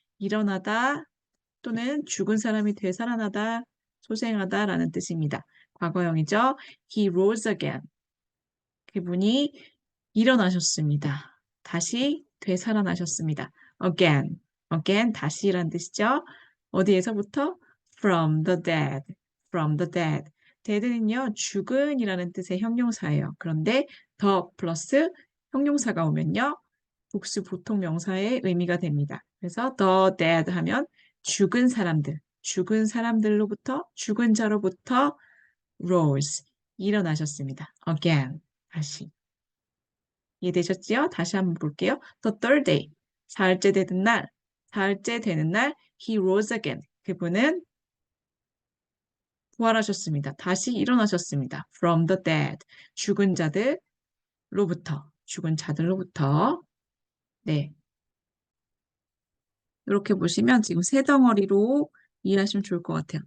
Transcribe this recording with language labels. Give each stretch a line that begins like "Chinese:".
Korean: 일어나다 또는 죽은 사람이 되살아나다, 소생하다라는 뜻입니다. 과거형이죠.
English: He rose again.
Korean: 그분이 일어나셨습니다. 다시 되살아나셨습니다. again, 다시란 뜻이죠. 어디에서부터?
English: from the dead, from the dead.
Korean: dead는요, 죽은이라는 뜻의 형용사예요. 그런데 더 플러스 형용사가 오면요, 복수 보통 명사의 의미가 됩니다. 그래서
English: the dead
Korean: 하면 죽은 사람들, 죽은 사람들로부터, 죽은 자로부터 rose, 일어나셨습니다. again, 다시. 이해되셨지요? 다시 한번 볼게요.
English: The third day,
Korean: 사흘째 되는 날, 사흘째 되는 날,
English: he rose again.
Korean: 그분은 부활하셨습니다. 다시 일어나셨습니다.
English: From the dead,
Korean: 죽은 자들로부터, 죽은 자들로부터. 네, 이렇게 보시면 지금 세 덩어리로 이해하시면 좋을 것 같아요.